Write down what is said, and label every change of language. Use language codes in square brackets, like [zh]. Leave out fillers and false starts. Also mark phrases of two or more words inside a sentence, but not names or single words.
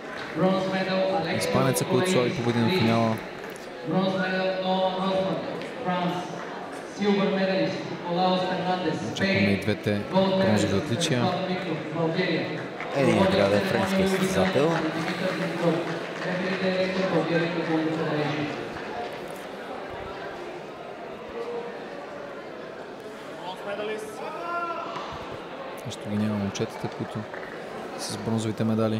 [en] Bronze medal, Alexis [bg] Испанеца, който слави победи на финала. [en] Bronze medal, Noah Rosman, France. Silver medalist, Olaus Fernandez, [bg] Очакваме и [en] Spain. [bg] двете [en] Gold [bg] бронзови [en] medalist, [bg] отличия. [en] Vlad Dimitrov, Bulgaria. [bg] Единият трябва да е френския състезател. [en] Dimitar Dimitrov, Deputy Director, Bulgarian Football Federation. [bg] Нещо ги няма момчетата, които с бронзовите медали.